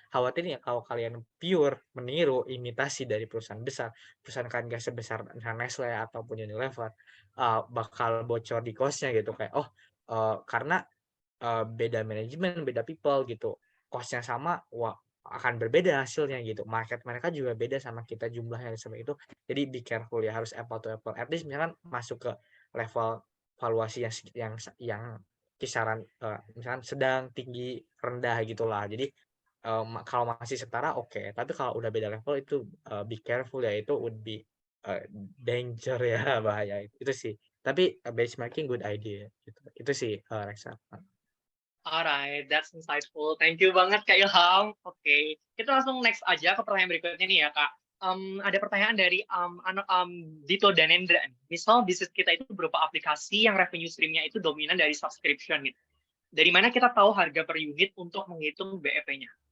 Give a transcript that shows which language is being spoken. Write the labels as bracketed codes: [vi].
[id] Khawatirnya kalau kalian pure meniru imitasi dari perusahaan besar, perusahaan kalian gak sebesar Nestle ataupun Unilever, bakal bocor di cost-nya gitu kayak karena beda manajemen, beda people gitu. Cost-nya sama, akan berbeda hasilnya gitu. Market mereka juga beda sama kita jumlahnya seperti itu. Jadi [en] be careful [id] ya, harus [en] apple to apple. At least [id] misalkan masuk ke level valuasi yang kisaran misalkan sedang, tinggi, rendah gitulah. Jadi kalau masih setara oke, tapi kalau udah beda level itu [en] be careful [id] ya, itu [en] would be danger [id] ya, bahaya itu sih. Tapi benchmarking [en] good idea [id] gitu. Itu sih Rexa. [en] Alright, that's insightful. Thank you [id] banget Kak Ilham. Oke, kita langsung next aja ke pertanyaan berikutnya nih ya Kak. Ada pertanyaan dari Dito Danendra. Misal bisnis kita itu berupa aplikasi yang revenue stream-nya itu dominan dari subscription gitu. Dari mana kita tahu harga per unit untuk menghitung BEP-nya?